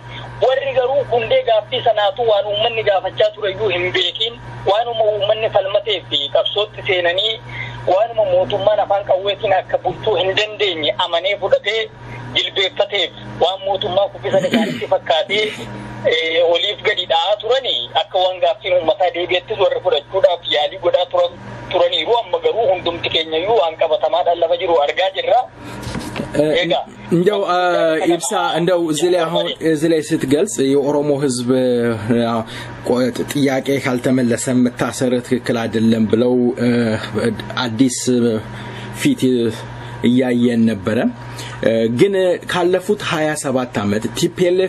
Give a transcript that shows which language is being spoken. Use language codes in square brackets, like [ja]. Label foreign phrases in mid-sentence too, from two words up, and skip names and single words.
[om] Warri garuu hundee gaaffii sanaatu waan uummanni gaafachaa ture iyyuu hin beekin, waanuma uummanni falmatee fi qabsootti seenanii waanuma mootummaan afaan qawweetiin akka bulchuu hin dandeenye amanee fudhatee jilbeeffateef waan mootummaa kuffisa dhagaanitti fakkaatee oliif gadi dha'aa turanii akka waan gaaffiin uummataa deebi'ettis warra fudhachuudhaaf yaalii godhaa turaniiru. Amma garuu hundumti keenyayyuu waan qabatamaadhaan lafa jiru argaa jirra. [am] እንደው ኢብሳ እንደው እዚህ ላይ ስትገልጽ የኦሮሞ ህዝብ ጥያቄ ካልተመለሰ መታሰር ትክክል አይደለም ብለው አዲስ ፊት እያየን ነበረ። ግን ካለፉት 27 አመት ቲፒኤልኤፍ